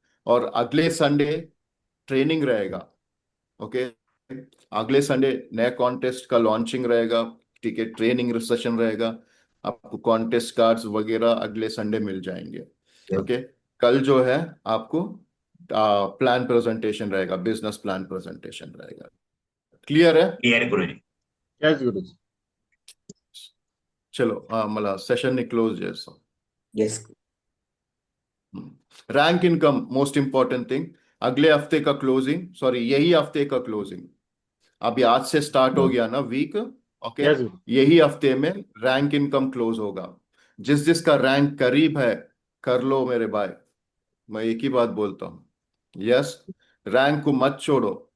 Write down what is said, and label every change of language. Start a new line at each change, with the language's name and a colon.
Hindi: और अगले Sunday training रहेगा, ओके, अगले संडे नया कॉन्टेस्ट का लॉन्चिंग रहेगा, ठीक है, ट्रेनिंग सेशन रहेगा, आपको कॉन्टेस्ट कार्ड्स वगैरह अगले संडे मिल जाएंगे, ओके। कल जो है आपको प्लान प्रेजेंटेशन रहेगा, बिजनेस प्लान प्रेजेंटेशन रहेगा। क्लियर है?
English: Clear, Guruji. Yes Guruji.
Hindi: चलो मला सेशन
Telugu: ని క్లోజ్ చేస్తాం।
English: Yes.
Hindi: Rank income most important thing, अगले हफ्ते का क्लोजिंग, सॉरी यही हफ्ते का क्लोजिंग, अभी आज से स्टार्ट हो गया ना वीक, ओके,
English: Yes, Guru.
Hindi: यही हफ्ते में रैंक इनकम क्लोज होगा। जिस जिसका रैंक करीब है कर लो मेरे भाई, मैं एक ही बात बोलता हूँ, यस, रैंक को मत छोड़ो।